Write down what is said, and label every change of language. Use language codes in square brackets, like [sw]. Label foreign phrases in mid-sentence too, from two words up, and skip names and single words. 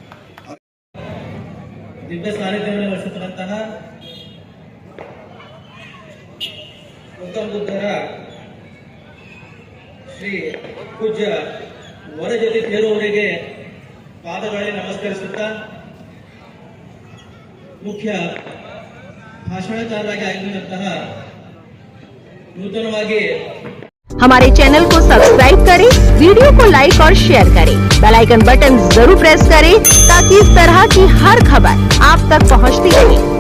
[kn] ದಿವ್ಯ ಸಾನ್ನಿಧ್ಯವನ್ನು ವಹಿಸುತ್ತಿರುವಂತಹ ಗೌತಮ ಬುದ್ಧರ ಶ್ರೀ ಪೂಜ್ಯ ವರಜತಿ ತೇರವರಿಗೆ ಪಾದಗಳಲ್ಲಿ ನಮಸ್ಕರಿಸುತ್ತಾ ಮುಖ್ಯ ಭಾಷಣಕಾರರಾಗಿ ಆಗಿರುವಂತಹ ನೂತನವಾಗಿ [hi] हमारे चैनल को सब्सक्राइब करें, वीडियो को लाइक और शेयर करें, [en] bell icon button [hi] जरूर प्रेस करें ताकि इस तरह की हर खबर आप तक पहुंचती रहे।